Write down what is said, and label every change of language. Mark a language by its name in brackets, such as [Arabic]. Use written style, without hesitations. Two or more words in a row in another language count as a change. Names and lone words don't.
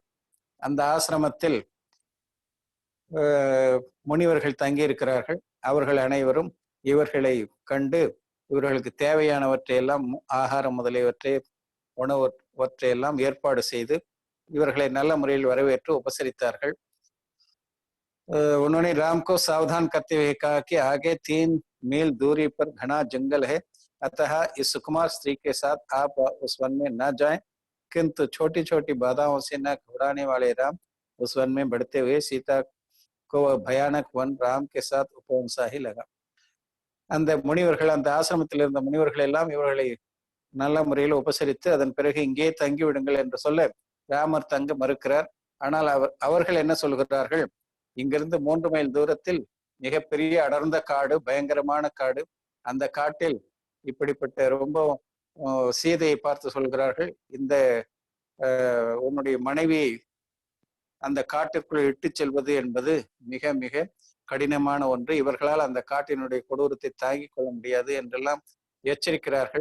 [Tamil] அந்த ஆசிரமத்தில் முனிவர்கள் தங்கி இருக்கிறார்கள். அவர்கள் அனைவரும் இவர்களை கண்டு இவர்களுக்கு தேவையானவற்றை எல்லாம் ஆகாரம் முதலியவற்றை உணவற்றையெல்லாம் ஏற்பாடு செய்து இவர்களை நல்ல முறையில் வரவேற்று உபசரித்தார்கள். [Hindi] उन्होंने राम को सावधान करते हुए कहा कि आगे 3 मील दूरी पर घना जंगल है, अतः इस सुकुमार स्त्री के साथ आप उस वन में न जाएं, किंतु छोटी छोटी बाधाओं से न घबराने वाले राम उस वन में बढ़ते हुए सीता को वह भयानक वन राम के साथ उपवन सा ही लगा. [Tamil] அந்த முனிவர்கள், அந்த ஆசிரமத்தில் இருந்த முனிவர்கள் எல்லாம் இவர்களை நல்ல முறையில் உபசரித்து அதன் பிறகு இங்கே தங்கி விடுங்கள் என்று சொல்ல ராமர் தங்க மறுக்கிறார். ஆனால் அவர்கள் என்ன சொல்கிறார்கள், இங்கிருந்து 3 மைல் தூரத்தில் மிகப்பெரிய அடர்ந்த காடு, பயங்கரமான காடு, அந்த காட்டில் இப்படிப்பட்ட ரொம்ப சீதையை பார்த்து சொல்கிறார்கள், இந்த உன்னுடைய மனைவி அந்த காட்டிற்குள் இட்டு செல்வது என்பது மிக மிக கடினமான ஒன்று, இவர்களால் அந்த காட்டினுடைய கொடூரத்தை தாங்கிக் கொள்ள முடியாது என்றெல்லாம் எச்சரிக்கிறார்கள்.